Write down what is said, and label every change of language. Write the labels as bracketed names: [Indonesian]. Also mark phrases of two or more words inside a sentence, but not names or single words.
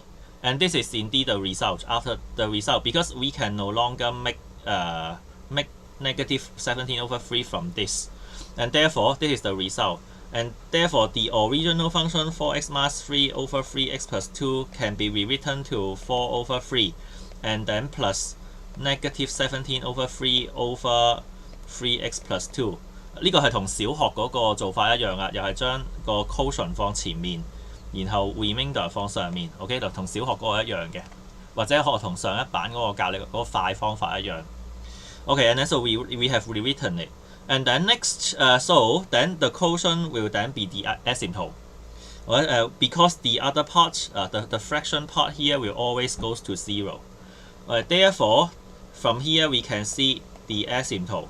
[English] And this is indeed the result. After the result, because we can no longer make negative 17 over 3 from this, and therefore this is the result. And therefore the original function 4x minus 3 over 3x plus 2 can be rewritten to 4 over 3, and then plus negative 17 over 3 over 3x plus 2。 [Cantonese] 呢個係同小學嗰個做法一樣啊，又係將個 quotient 放前面，然後 remainder 放上面。OK， 就同小學嗰個一樣嘅，或者學同上一版嗰個教你嗰個快方法一樣。 [English] Okay, and then so we have rewritten it. And then next, so then the quotient will then be the asymptote. Because the other part, the fraction part here will always goes to 0. Therefore, from here we can see the asymptote.